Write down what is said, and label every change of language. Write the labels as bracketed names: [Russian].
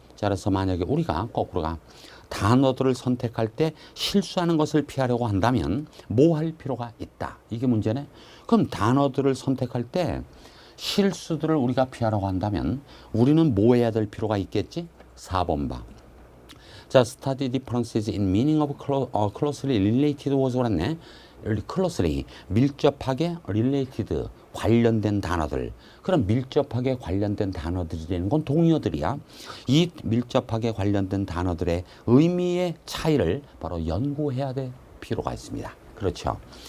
[Korean] 자, 그래서 만약에 우리가 거꾸로가 단어들을 선택할 때 실수하는 것을 피하려고 한다면 뭐 할 필요가 있다. 이게 문제네. 그럼 단어들을 선택할 때 실수들을 우리가 피하려고 한다면 우리는 뭐 해야 될 필요가 있겠지? 4번 봐. [English] 자, study differences in meaning of closely related words 그랬네. [Korean] closely, 밀접하게 related, 관련된 단어들. 그럼 밀접하게 관련된 단어들이라는 건 동의어들이야. 이 밀접하게 관련된 단어들의 의미의 차이를 바로 연구해야 될 필요가 있습니다. 그렇죠.